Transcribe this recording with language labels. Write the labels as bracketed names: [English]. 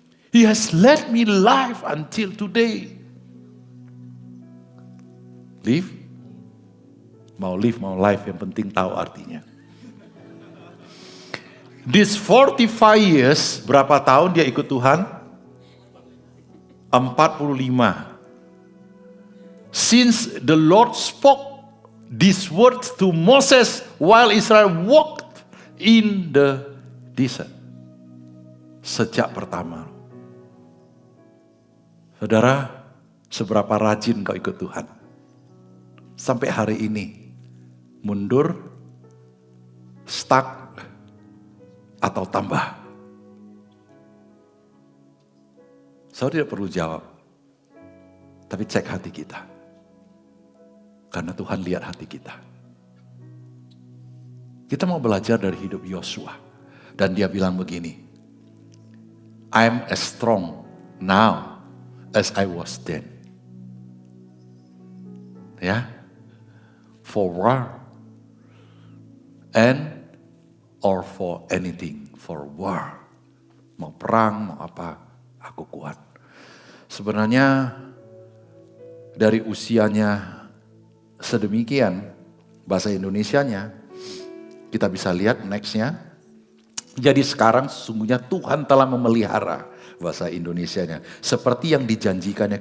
[English] He has led me life until today. Live? [Indonesian] Mau live, mau life, yang penting tahu artinya. [English] This 45 years, [Indonesian] berapa tahun dia ikut Tuhan? [English] 45. Since the Lord spoke these words to Moses while Israel walked in the desert. [Indonesian] Sejak pertama. Saudara, seberapa rajin kau ikut Tuhan? Sampai hari ini, mundur, stuck, atau tambah? Saya tidak perlu jawab, tapi cek hati kita. Karena Tuhan lihat hati kita. Kita mau belajar dari hidup Yosua. Dan dia bilang begini, [English] I'm as strong now as I was then. Ya, for war and or for anything, for war. [Indonesian] Mau perang, mau apa, aku kuat. Sebenarnya dari usianya sedemikian, bahasa Indonesianya, kita bisa lihat nextnya. Jadi sekarang sesungguhnya Tuhan telah memelihara, bahasa Indonesianya, seperti yang dijanjikannya.